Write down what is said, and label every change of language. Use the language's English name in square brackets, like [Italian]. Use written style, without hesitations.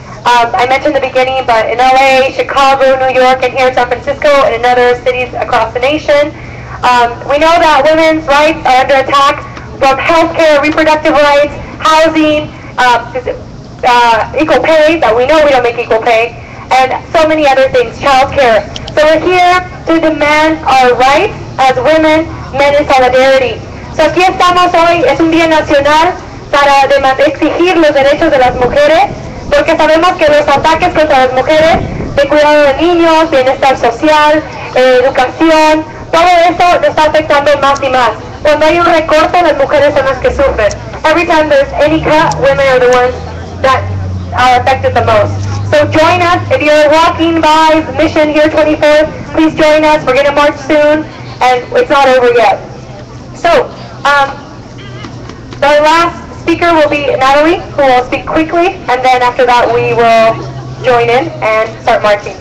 [English] I mentioned in the beginning, but in LA, Chicago, New York, and here in San Francisco, and in other cities across the nation, we know that women's rights are under attack from healthcare, reproductive rights, housing, equal pay, that we know we don't make equal pay, and so many other things, childcare. So we're here to demand our rights as women, men in solidarity. [Spanish] So aquí estamos hoy, es un día nacional para exigir los derechos de las mujeres, porque sabemos que los ataques contra las mujeres, de cuidado de niños, bienestar social, educación, todo eso nos está afectando más y más. Cuando hay un recorte, las mujeres son las que sufren. [English] Every time there's any cut, women are the ones that are affected the most. So join us. If you're walking by the Mission here 24th, please join us. We're going to march soon, and it's not over yet. So, the last speaker will be Natalie, who will speak quickly, and then after that we will join in and start marching.